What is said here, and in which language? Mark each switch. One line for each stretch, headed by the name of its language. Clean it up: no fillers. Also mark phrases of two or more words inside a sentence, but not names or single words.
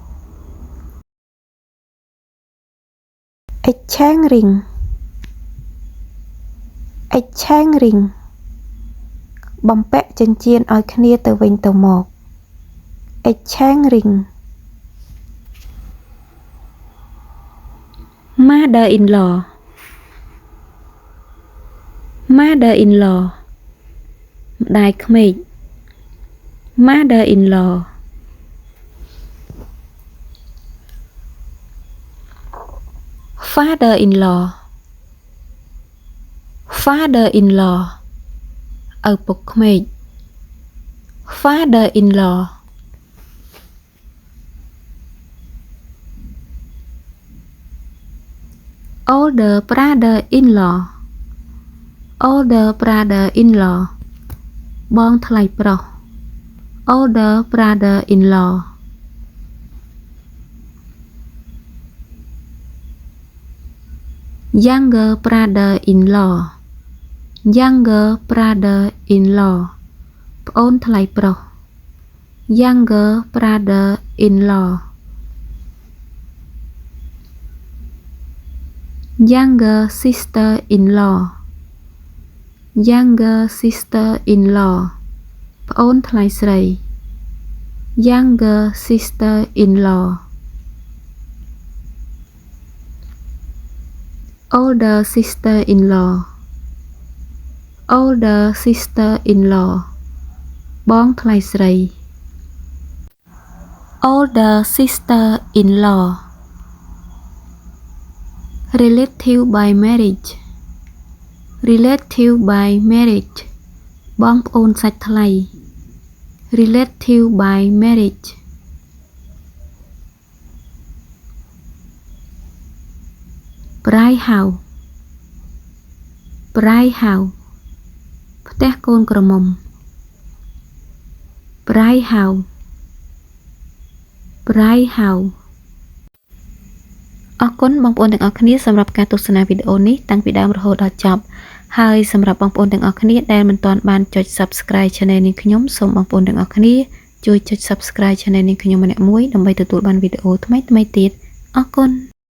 English: exchange ring
Khmer: បំពាក់ចិញ្ចៀនឲ្យគ្នាទៅវិញទៅមក
English: exchange ring mother in law
Khmer: ម្ដាយក្មេក
English: mother in law father in law
Khmer: ឪពុកក្មេក
English: father in law older brother in law
Khmer: បងថ្លៃប្រុស
English: older brother in law younger brother in law
Khmer: ប្អូនថ្លៃប្រុស
English: younger brother in law younger sister in law
Khmer: ប្អូនថ្លៃស្រី
English: younger sister in law older sister in law
Khmer: បងថ្លៃស្រី
English: older sister in law relative by marriage
Khmer: បងប្អូនសាច់ថ្លៃ
English: relative by marriage bride house
Khmer: ផ្ទះកូនក្រមុំ
English: bride house
Khmer: អរគុណបងប្អូនទាំងអស់គ្នាសម្រាប់ការទស្សនាវីដេអូនេះតាំងពីដើមរហូតដល់ចប់ហើយសម្រាប់បងប្អូនទាំងអស់គ្នាដែលមិនទាន់បានចុច
English: Subscribe Channel
Khmer: នេះខ្ញុំសូមបងប្អូនទាំងអស់គ្នាជួយចុច
English: Subscribe Channel
Khmer: នេះខ្ញុំម្នាក់មួយដើម្បីទទួលបានវីដេអូថ្មីៗទៀតអរគុណ